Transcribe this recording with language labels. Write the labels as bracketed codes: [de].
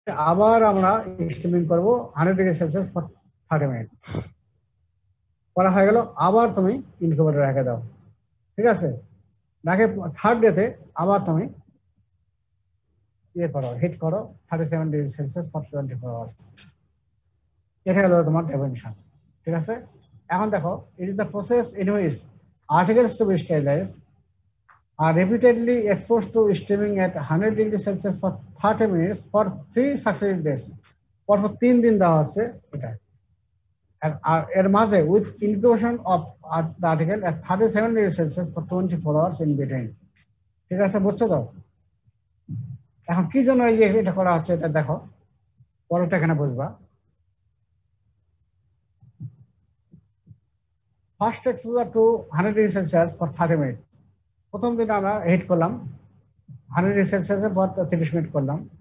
[bn] আবার আমরা স্টিমিং করবো 100°C ফর 30 মিনিট। করা হয়ে গেল, আবার তুমি ইনকিউবেটর রেখে দাও। ঠিক আছে? রেখে থার্ড ডেতে আবার তুমি ইয়ে করো, [en] Heat করো 37°C for 24 hours. [bn] এটা হলো তোমার ডেফিনিশন। ঠিক আছে? [en] এখন দেখো, it is the process in which articles to be sterilized are repeatedly exposed to steaming at 100°C for 30 minutes for 3 successive days. [bn] পরপর 3 দিন দেওয়া হচ্ছে এটা। আর এর মাঝে [en] with inclusion of the article at 37°C for 24 hours in between. [bn] ঠিক আছে? বুঝছো তো? এখন কি জন্য এই যে এটা করা হচ্ছে এটা দেখো, পরেরটা এখানে বুঝবা। [en] First exposure to 100°C for 30 minute. [bn] প্রথম দিন আমরা হিট করলাম 100°C ফর 30 মিনিট করলাম।